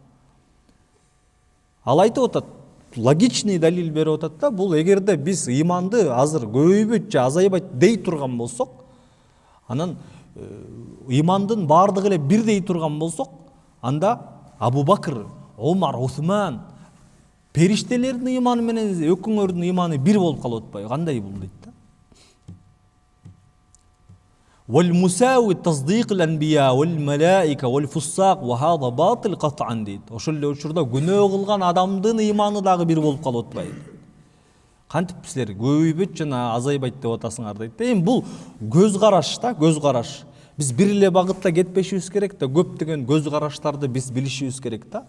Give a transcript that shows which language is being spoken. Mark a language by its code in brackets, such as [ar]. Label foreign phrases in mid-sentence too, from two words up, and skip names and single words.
[ky] Ал айтып атат, логичный далил берип атат да, бул эгерде биз иманды азыр көбөйбөйт же азайбайт дей турган болсок, анан имандын бардыгы эле бир дей турган болсок, анда Абу Бакыр, Омар, Усман, периштелердин иманы менен өкүңөрдүн иманы бир болуп калып атпайбы? Кандай бул дейт да. [ar] والمساوي تصديق الأنبياء والملائكة والفساق وهذا باطل قطعا дейт. [ky] Ошол эле учурда күнөө кылган адамдын иманы дагы бир болуп калып атпайбы? Кантип силер көбөйбөйт жана азайбайт деп атасыңар дейт. Эми бул көз караш да, көз караш. Биз бир эле багытта кетпешибиз керек да, көптөгөн көз караштарды биз билишибиз керек да.